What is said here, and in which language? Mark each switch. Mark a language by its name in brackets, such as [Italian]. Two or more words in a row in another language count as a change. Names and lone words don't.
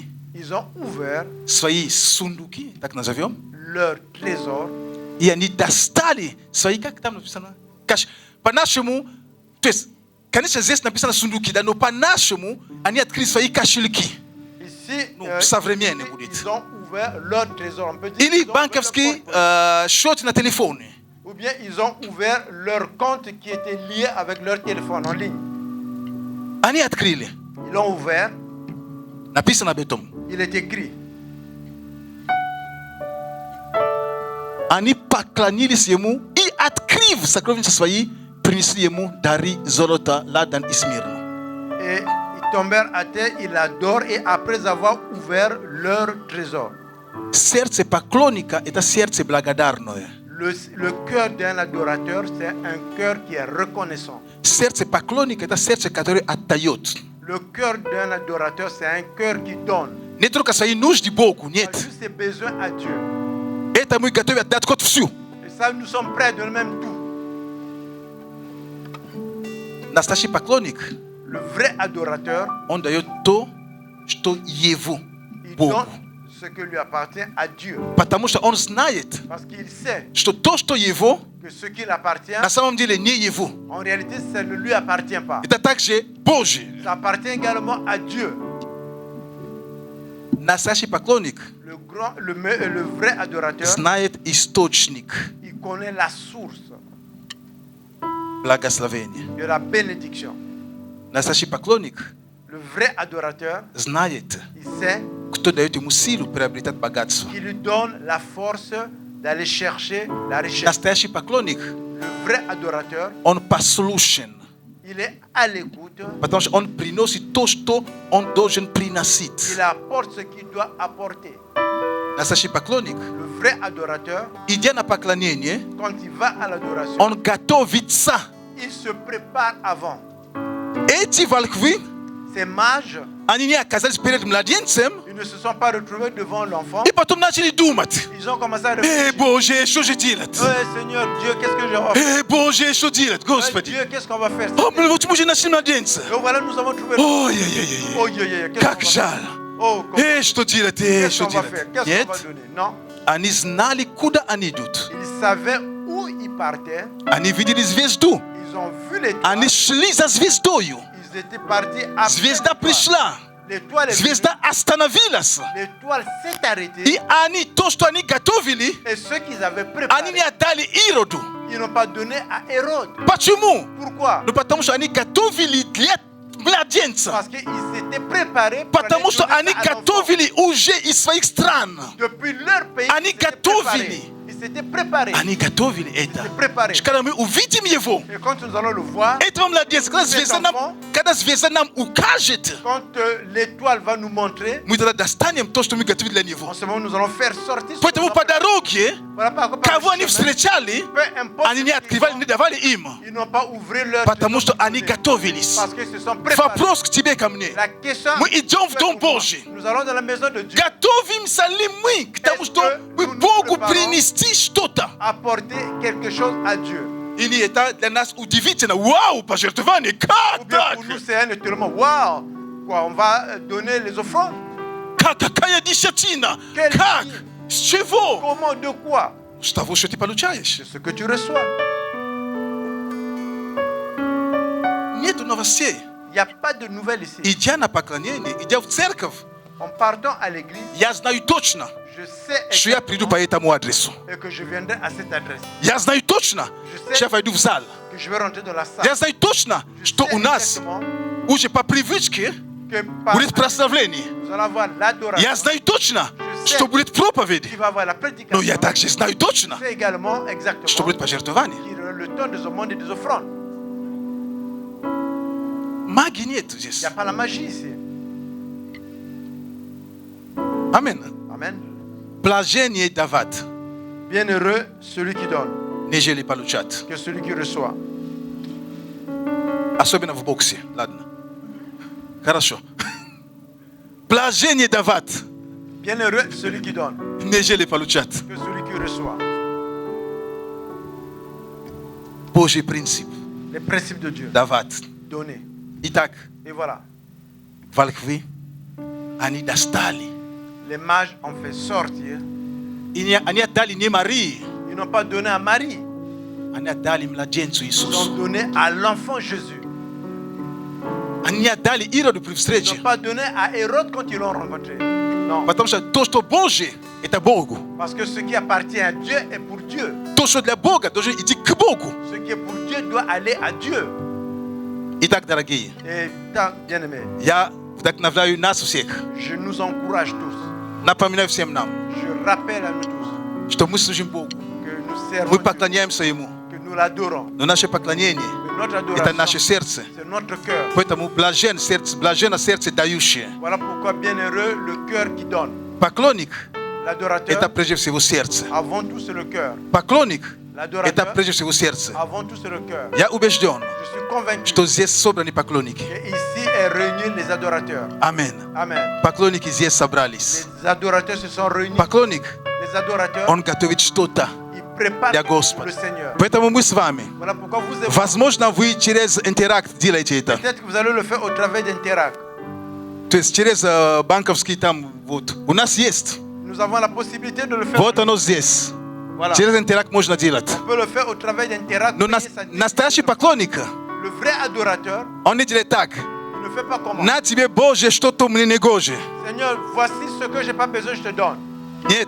[French] Ils ont ouvert [Russian] свои сундуки, так назовем, [French] leur trésor. [Russian] и они достали свои, как там написано, по-нашему, то есть, конечно, здесь написано сундуки, да, но по-нашему они открыли свои кошельки. [French] Ici, [Russian] Ну, современный будет. [French] ils ont ouvert leur trésor. On peut dire [Russian] Или [French] qu'ils ont ouvert leur [Russian] банковский [French] porte-monnaie. [Russian] счет на телефоне. [French] Ou bien ils ont ouvert leur compte qui était lié avec leur téléphone en ligne. [Russian] Они открыли. [French] Ils l'ont ouvert. [Russian] Написано об этом. [French] Il est écrit. [Russian] Они поклонились ему и, открыв сокровища свои, принесли ему дары золота, ладан и смирну. [French] Et ils tombèrent à terre, ils l'adorent et après avoir ouvert leur trésor. [Russian] Сердце поклонника – это сердце благодарное. [French] Le cœur d'un adorateur, c'est un cœur qui est reconnaissant. [Russian] Сердце поклонника – это сердце, которое отдает. [French] Le cœur d'un adorateur, c'est un cœur qui donne. [Russian] Не только свои нужды Богу, [French] Il a [Russian] нет. [French] juste ses besoins à Dieu. [Russian] Это мы готовы отдать Год всю. [French] Et ça, nous sommes prêts de même tout. [Russian] Настоящий поклонник, [French] Le vrai adorateur, [Russian] он дает то, что его [French] il [Russian] Богу. [French] donne ce qui lui appartient à Dieu. [Russian] Потому что он знает, [French] Parce qu'il sait [Russian] что то, что его, [French] que ce qui l'appartient, [Russian] на самом деле не его. [French] en réalité, ça ne lui appartient pas. [Russian] Это также Божие. [French] Ça appartient également à Dieu. [Russian] Настоящий поклонник [French] Le vrai adorateur, [Russian] знает источник [French] il connaît la source [Russian] благословения. [French] de la bénédiction. [Russian] Настоящий поклонник [French] Le vrai adorateur, [Russian] знает, [French] il sait [Russian] кто дает ему силу приобретать богатство. [French] qu'il lui donne la force d'aller chercher la richesse. [Russian] Настоящий поклонник, [French] Le vrai adorateur, [Russian] он послушен, [French] il est à l'écoute, [Russian] потому что он приносит то, что он должен приносить. [French] il apporte ce qu'il doit apporter. [Russian] Настоящий поклонник, [French] Le vrai adorateur, [Russian] идя на поклонение, [French] quand il va à l'adoration, [Russian] он готовится. [French] il se prépare avant. [Russian] Эти волхвы, [French] Ces mages, [Russian] они не оказались перед младенцем, [French] ils ne se sont pas retrouvés devant l'enfant. [Russian] и потом начали думать. [French] Ils ont commencé à réfléchir. [Russian] Боже, что же делать? [French] Seigneur Dieu, qu'est-ce que je vais faire? [Russian] Боже, что делать, Господи? [French] Dieu, qu'est-ce qu'on va faire? [Russian] Вот мы же нашли младенца. [French] Donc voilà, nous avons trouvé. [Russian] Ой-ой-ой, [French] Oh, qu'est-ce [Russian] как [French] qu'on va [Russian] жаль. [French] faire? Oh, comment- [Russian] Что делать, [French] qu'est-ce [Russian] что [French] qu'on va [Russian] делать? [French] faire? Qu'est-ce [Russian] Нет, [French] qu'on va donner? Non. [Russian] они знали, куда они идут. [French] Ils savaient où ils partaient. [Russian] Они видели звезду. [French] Ils ont vu l'étoile. [Russian] Они шли за звездою. [French] Ils étaient partis après [Russian] Звезда [French] l'étoile. [Russian] пришла. [French] L'étoile est venue. [Russian] Звезда остановилась. [French] L'étoile s'est arrêtée. [Russian] И они, то, что они готовили, [French] Et ceux qu'ils avaient [Russian] они не [French] préparé, [Russian] отдали Ироду. [French] ils n'ont pas donné à Hérode. [Russian] Почему? [French] Pourquoi? [Russian] Ну, потому что они готовили для младенца. [French] Parce qu'ils s'étaient préparés pour aller [Russian] Потому что [French] donner [Russian] они [French] ça à l'enfant. [Russian] готовили уже из своих стран. [French] Depuis leur pays, [Russian] Они [French] ils s'étaient [Russian] готовили. [French] préparés. Ils s'étaient préparés. [Russian] Они готовили это. [French] Ils s'étaient préparés. [Russian] Когда мы увидим его, [French] Et quand nous allons le voir, [Russian] этого младенца, когда звезда нам укажет, [French] quand l'étoile va nous montrer, [Russian] мы тогда достанем то, что мы готовили для него. [French] en ce moment, nous allons faire sortir ce [Russian] Поэтому [French] qu'on [Russian] по [French] a préparé. [Russian] дороге, [French] Voilà par [Russian] кого они [French] chemin, [Russian] встречали, [French] peu importe [Russian] они [French] ce [Russian] не [French] qu'ils [Russian] открывали, [French] font, [Russian] не давали им. [French] ils n'ont pas ouvert leur [Russian] Потому что [French] trésor [Russian] они [French] donné. [Russian] готовились. [French] Parce qu'ils se sont préparés. [Russian] Вопрос к тебе, ко мне. [French] La question, [Russian] Мы идем в [French] c'est [Russian] Дом [French] pour moi. [Russian] Божий. [French] Nous allons dans la maison de Dieu [Russian] Готовимся ли мы к тому, [French] Est-ce [Russian] что [French] que [Russian] мы [French] nous nous [Russian] Богу [French] préparons? [Russian] принести что-то? [French] apporter quelque chose à Dieu. [Russian] Или это для нас удивительно? Вау, пожертвование, [French] Ou [Russian] как [French] bien [Russian] так? [French] pour nous, c'est un étonnement. Waouh! Quoi, on va donner les offrandes? [Russian] Какая десятина? [French] Quelle [Russian] Как? [French] vie? [Russian] С чего? [French] Comment? De quoi? [Russian] С того, что ты получаешь. [French] De ce que tu reçois. [Russian] Нету новостей. [French] Il n'y a pas de nouvelles ici. [Russian] Идя на поклонение, идя в церковь, [French] En partant à l'église, [Russian] я знаю точно, [French] je sais [Russian] что я приду [French] exactement [Russian] по этому адресу. [French] et que je viendrai à cette adresse. [Russian] Я знаю точно, что я войду в зал. [French] Que je vais rentrer dans la salle. [Russian] Я знаю точно, [French] Je [Russian] что [French] sais [Russian] у нас [French] exactement [Russian] уже по привычке [French] que par [Russian] будет прославление. [French] nous allons avoir l'adoration. [Russian] Я знаю точно, [French] sais [Russian] что будет проповедь. [French] Qui va avoir la [Russian] Но [French] prédication. [Russian] я также знаю точно, [French] C'est également [Russian] что [French] exactement [Russian] будет пожертвование. [French] qu'il y aura le temps des offrandes et des offrandes. [Russian] Магии нет [French] Il [Russian] здесь. [French] n'y a pas la magie ici. [Russian] Амин. [French] Amen. [Russian] Блажение давать, [French] Bienheureux celui qui donne [Russian] нежели получать. [French] que celui qui reçoit. [Russian] Особенно в боксе. Ладно. Хорошо. Блажение давать, [French] Bienheureux celui qui donne [Russian] нежели получать. [French] que celui qui reçoit. [Russian] Божий принцип. [French] Les principes de Dieu. [Russian] Давать. [French] Donner. [Russian] Итак, [French] Et voilà. [Russian] волхвы, они достали. [French] Les mages ont fait sortir. [Russian] Они отдали не Марии, [French] Ils n'ont pas donné à Marie. [Russian] они отдали младенцу [French] Ils [Russian] Иисусу. [French] ont donné à l'enfant Jésus. [Russian] Они не отдали Ироду при [French] Ils [Russian] встрече. [French] n'ont pas donné à Hérode quand ils l'ont rencontré. Non. [Russian] Потому что то, что Божье, это Богу. [French] Parce que ce qui appartient à Dieu est pour Dieu. [Russian] То, что для Бога, должен идти к Богу. [French] Ce qui est pour Dieu doit aller à Dieu. [Russian] Итак, дорогие, [French] Et tant bien-aimés, [Russian] я вдохновляю нас всех. [French] je nous encourage tous. [Russian] Напоминаю всем нам, [French] Je rappelle à nous tous [Russian] что мы служим Богу. [French] que nous servons [Russian] Мы [French] Dieu, [Russian] поклоняемся Ему. [French] que nous l'adorons. [Russian] Но наше поклонение [French] Que notre – [Russian] это наше [French] adoration, [Russian] сердце. [French] c'est notre cœur. [Russian] Поэтому блаженно сердце дающее. [French] Voilà pourquoi bienheureux le cœur qui donne. [Russian] Поклонник – [French] L'adorateur, [Russian] это прежде всего сердце. [French] avant tout c'est le cœur. [Russian] Поклонник – это [French] L'adorateur, [Russian] прежде всего сердце. [French] avant tout c'est le cœur. [Russian] Я убежден, [French] Je suis convaincu [Russian] что здесь собраны поклонники. [French] que ici est réunis les adorateurs. [Russian] Аминь. [French] Amen. [Russian] Поклонники здесь собрались. [French] Les adorateurs se sont réunis. [Russian] Поклонник, [French] Les adorateurs, [Russian] он готовит что-то [French] ils préparent [Russian] для [French] pour [Russian] Господа. [French] le Seigneur. [Russian] Поэтому мы с вами. [French] Voilà pourquoi vous et moi, [Russian] Возможно, вы через интеракт делаете это. [French] peut-être que vous allez le faire au travers d'Interact. [Russian] То есть через банковский там вот. У нас есть. [French] Nous avons la possibilité de le faire. Volta nos dias. Voilà. [Russian] Через интеракт можно делать. [French] On peut le faire au travail d'interact. [Russian] Но настоящий поклонник, [French] Le vrai adorateur, [Russian] он не делает так. [French] il ne fait pas comment. [Russian] На тебе, Боже, что-то мне не гоже. [French] Seigneur, voici ce que j'ai pas besoin, je te donne. [Russian] Нет.